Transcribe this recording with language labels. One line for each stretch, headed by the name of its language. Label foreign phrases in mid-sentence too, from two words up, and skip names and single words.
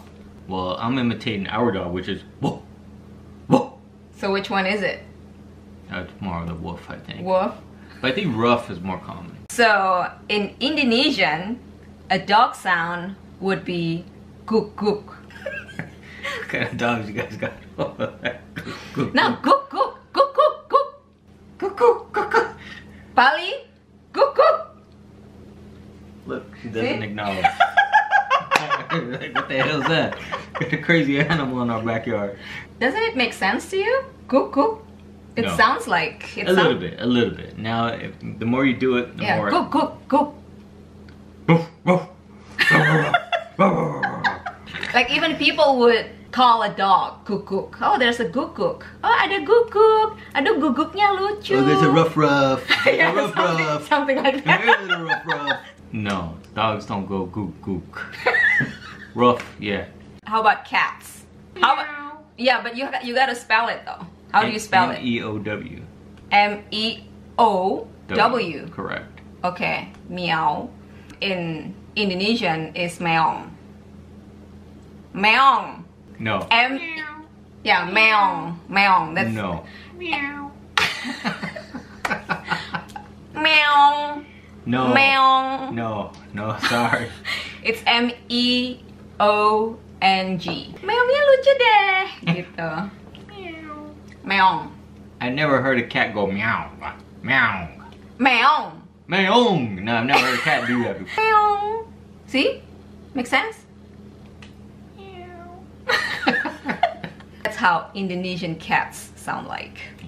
English: Well, I'm imitating our dog, which is woof, woof. So which one is it? That's more of the woof, I think. Woof. But I think rough is more common. So in Indonesian, a dog sound would be guk guk. What kind of dogs you guys got? Guk, Now guk guk guk guk guk guk guk guk guk. Bali, guk guk. Look, she doesn't See? acknowledge. Like, what the hell is that? Got a crazy animal in our backyard. Doesn't it make sense to you? Guk guk. It No. sounds like A little bit, a little bit. Now, the more you do it, the Yeah, more. guk guk guk. Woof, woof. Like even people would call a dog guk guk. Oh, there's a guk guk. Oh,
Indonesian: ada guk guk. Aduh, guguknya lucu.
English: Oh, there's a rough. There's Yeah, a rough. something like that. There's a rough. No, dogs don't go gook gook. Rough, yeah. How about cats? How about, yeah, but you gotta spell it though. How do you spell it? M-E-O-W. M-E-O-W. Correct. Okay, meow. In Indonesian is meong. Meong. No. Yeah, meong. Meong. That's No. meow. Meow. No. Meong. No. No, sorry. It's M-E-O-N-G.
Indonesian: Meongnya lucu deh. Gitu. Meong.
English: I never heard a cat go meow. Meow. Meong. Meong. No, I've never heard a cat do that before. Meong. See? Makes sense? That's how Indonesian cats sound like.